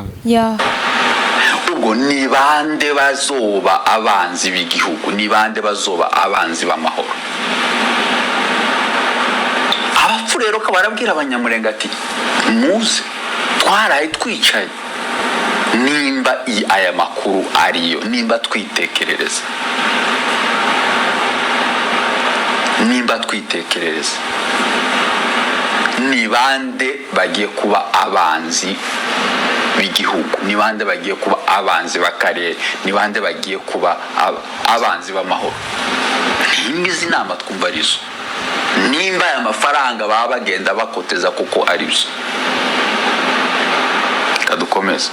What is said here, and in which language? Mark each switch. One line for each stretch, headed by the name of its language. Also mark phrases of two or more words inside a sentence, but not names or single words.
Rundi: ubwo ni bande bazoba abanzi b'igihugu ni bande bazoba abanzi b'amahoro abapfurero ko barabwira abanyamurenge ati muze twaraye twicaye nimba aya makuru ariyo nimba twitekerereza ni bande bagiye kuba abanzi b'igihugu ni bande bagiye kuba abanzi b'akarere ni bande bagiye kuba abanzi b'amahoro n'izi nama twumva arizo nimba aya mafaranga baba bagenda bakoteza kuko ari byo kadukomeza